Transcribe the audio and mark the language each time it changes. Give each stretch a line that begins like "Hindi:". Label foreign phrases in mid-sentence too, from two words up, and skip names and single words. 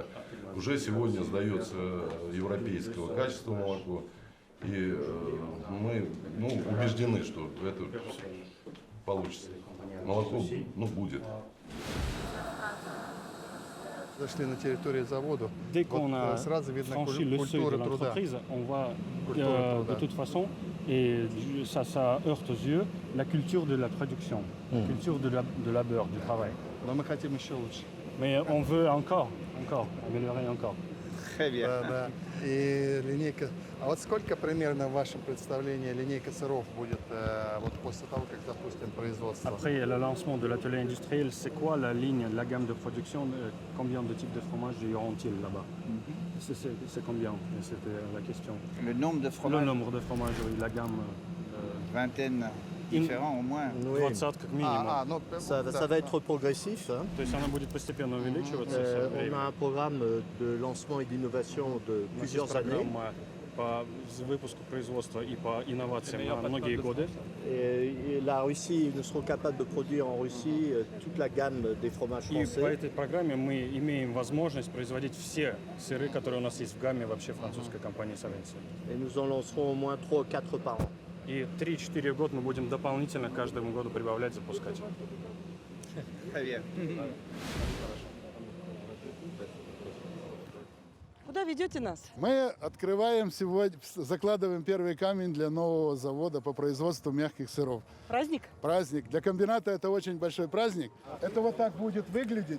Russian: Уже сегодня сдается европейского качества молоко. И мы убеждены, что это получится. Молоко будет. Зашли на территорию завода.
French: Dès qu'on a
Russian: сразу видно
French: franchi le seuil de
Russian: культура труда.
French: l'entreprise, on voit Culture de toute façon, et ça heurte aux yeux, la culture de la production, la culture de labeur, du travail.
Russian: Но мы хотим еще лучше.
French: Mais on veut encore, améliorer encore.
Russian: Да. И линейка. А вот сколько примерно в вашем представлении линейка сыров будет вот после того, как запустим производство?
French: Après le lancement de l'atelier industriel, c'est quoi la ligne, la gamme de production? Combien de types de fromages y auront-ils là-bas? C'est combien? C'était la question. Le nombre de fromages, Le nombre de fromages, oui, la gamme. vingtaine différents au moins.
Russian: 20 как минимум. Ну,
French: Ça va être progressif. Hein.
Russian: То есть она будет постепенно увеличиваться со
French: On
Russian: временем.
French: a un programme de lancement et d'innovation de
Russian: У нас есть
French: plusieurs années.
Russian: программа по выпуску производства и по инновациям на многие годы.
French: Et la Russie, nous serons capables de produire en Russie toute la gamme des fromages
Russian: И по
French: français.
Russian: этой программе мы имеем возможность производить все сыры, которые у нас есть в гамме вообще французской компании Savensi.
French: Et nous en lancerons au moins 3 ou 4 par an.
Russian: И 3-4 года мы будем дополнительно каждому году прибавлять, запускать.
French: Très bien.
Russian: Куда ведете нас? Мы открываем сегодня, закладываем первый камень для нового завода по производству мягких сыров. Праздник? Праздник. Для комбината это очень большой праздник. Это вот так будет выглядеть.